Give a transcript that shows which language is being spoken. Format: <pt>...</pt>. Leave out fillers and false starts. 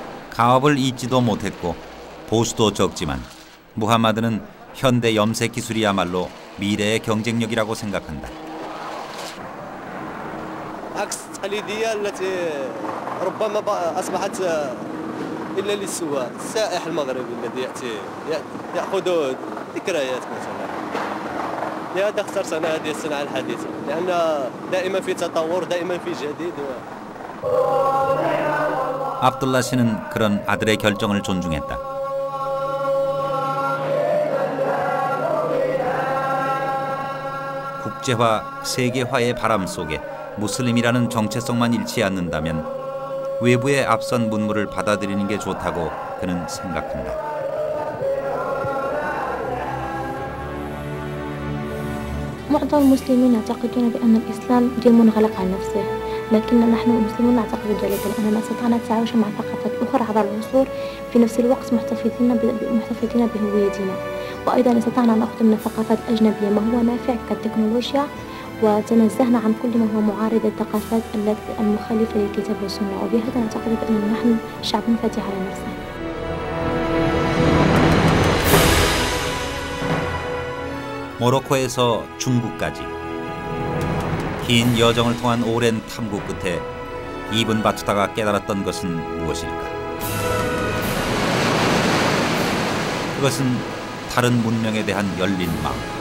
<ko>가업을 잊지도 못했고 보수도 적지만 무함마드는 현대 염색 기술이야말로 미래의 경쟁력이라고 생각한다.</ko> <ar>عكس التقليدية التي ربما أصبحت إلا للسواق السائح المغربي الذي يأتي يأخذ ذكريات مثلا. لهذا اخترت أنا هذه الصناعة الحديثة لأن دائما في تطور دائما في جديد.</ar> <ko>압둘라 씨는 그런 아들의 결정을 존중했다. 국제화, 세계화의 바람 속에 무슬림이라는 정체성만 잃지 않는다면 외부의 앞선 문물을 받아들이는 게 좋다고 그는 생각한다.</ko> <ar>معظم المسلمين يعتقدون بأن الإسلام دين منغلق على نفسه، لكن نحن المسلمون نعتقد ذلك لأننا استطعنا التعايش مع ثقافات أخرى عبر العصور في نفس الوقت محتفظين بهويتنا، وأيضا استطعنا أن نأخذ من الثقافات الأجنبية ما هو نافع كالتكنولوجيا، وتنزهنا عن كل ما هو معارض الثقافات المخالفة للكتاب والسنة، وبهذا نعتقد بأن نحن شعب فاتح على نفسه.</ar> <ko>모로코에서 중국까지 긴 여정을 통한 오랜 탐구 끝에 이븐 바투타가 깨달았던 것은 무엇일까? 그것은 다른 문명에 대한 열린 마음.</ko>